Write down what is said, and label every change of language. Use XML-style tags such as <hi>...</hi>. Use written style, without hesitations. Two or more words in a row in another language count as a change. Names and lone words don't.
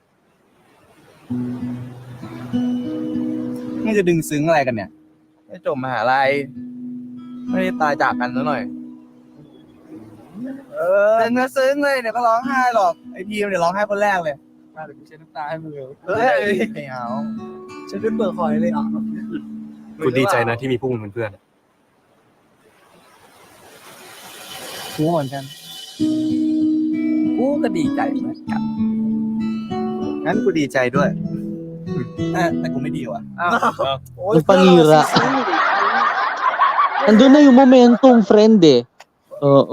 <th>นี่จะดึงซึ้งอะไรกันเนี่ยไม่จบมหาลัยไม่ได้ตายจากกันซะหน่อยซึ้งนะซึ้งเลยเดี๋ยวก็ร้องไห้หรอกไอพีมเดี๋ยวร้องไห้คนแรกเลยมาเดี๋ยวกูเช็ดน้ำตาให้มึงเลยไม่เอาฉันเป็นเบิกคอยเลยอ่ะ กูดีใจนะที่มีพวกมึงเป็นเพื่อน กูเหมือนกัน กูก็ดีใจเหมือนกัน งั้นกูดีใจด้วย แต่กูไม่ดีว่ะ</th> <tl>Nagpangira. Nandun na yung momentum, friend eh. Oo.</tl>